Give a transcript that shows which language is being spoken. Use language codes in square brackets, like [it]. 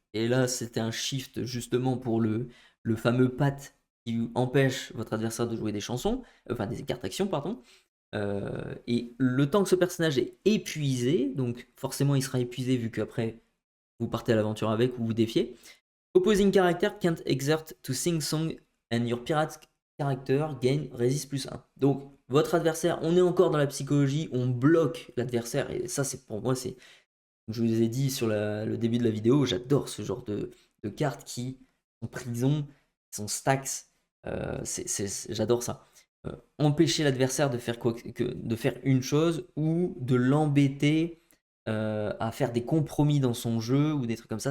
[fr] Et là, c'était un shift justement pour le fameux pat qui empêche votre adversaire de jouer des chansons, enfin des cartes actions, pardon. Et le temps que ce personnage est épuisé, donc forcément il sera épuisé vu qu'après vous partez à l'aventure avec ou vous défiez. [en] Opposing character can't exert to sing song and your pirate character gain resist plus 1. [fr] Donc, votre adversaire, on est encore dans la psychologie, on bloque l'adversaire, et ça, c'est pour moi, je vous ai dit sur le début de la vidéo, j'adore ce genre de cartes qui sont prison, qui sont stacks, j'adore ça. Empêcher l'adversaire de faire de faire une chose ou de l'embêter à faire des compromis dans son jeu ou des trucs comme ça.